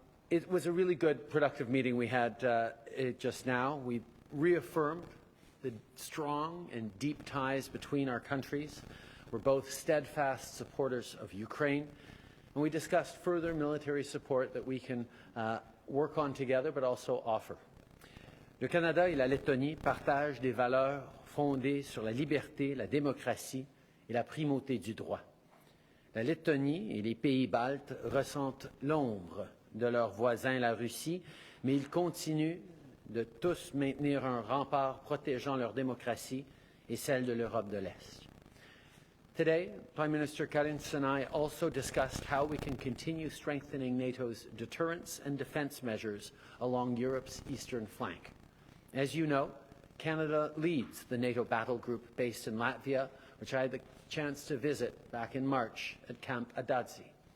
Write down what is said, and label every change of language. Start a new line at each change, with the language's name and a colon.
English: It was a really good, productive meeting we had just now. We reaffirmed the strong and deep ties between our countries. We're both steadfast supporters of Ukraine, and we discussed further military support that we can work on together, but also offer.
French: Le Canada et la Lettonie partagent des valeurs fondées sur la liberté, la démocratie et la primauté du droit. La Lettonie et les pays baltes ressentent l'ombre de leurs voisins, la Russie, mais ils continuent de tous maintenir un rempart protégeant leur démocratie et celle de l'Europe de l'Est.
English: Today, Prime Minister Karins and I also discussed how we can continue strengthening NATO's deterrence and defence measures along Europe's eastern flank. As you know, Canada leads the NATO battle group based in Latvia, which I had the chance to visit back in March at Camp Adadzi.